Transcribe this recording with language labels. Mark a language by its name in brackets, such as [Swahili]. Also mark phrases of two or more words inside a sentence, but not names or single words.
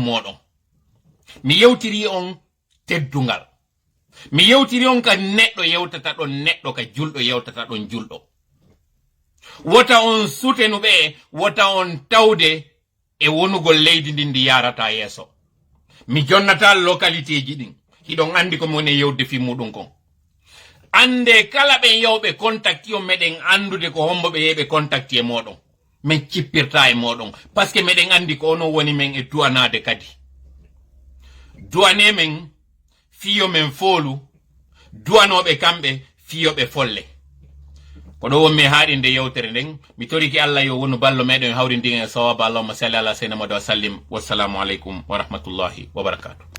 [Fula] moɗon mi yewtiri on teddungal mi yewtiri on ka neɗɗo yewtata ɗon neɗɗo ka julɗo yewtata ɗon julɗo wota on sutenuɓe wota on tawde e wonugol leydi ndin ndi yarata yeeso mi jonnata localité ji ɗin hiɗon andi komi woni yewde fimmuɗum kon ande kala ɓen yawɓe contacti on meɗen andude ko homboɓe yeɓe contacti e moɗon min cippirta e moɗon [French] par ce que [Fula] meɗen andi ko onon woni men e duwanade kadi duwane men fiyo men foolu duwanoɓe kamɓe fiyoɓe folle ko ɗo wonmi haaɗi nde yewtere nden mi toriki Allah yo wonu ballo meɗen hawri ndin e sawaba [Arabic] اللهم صل على سيدنا محمد وسلم والسلام عليكم ورحمة الله وبركاته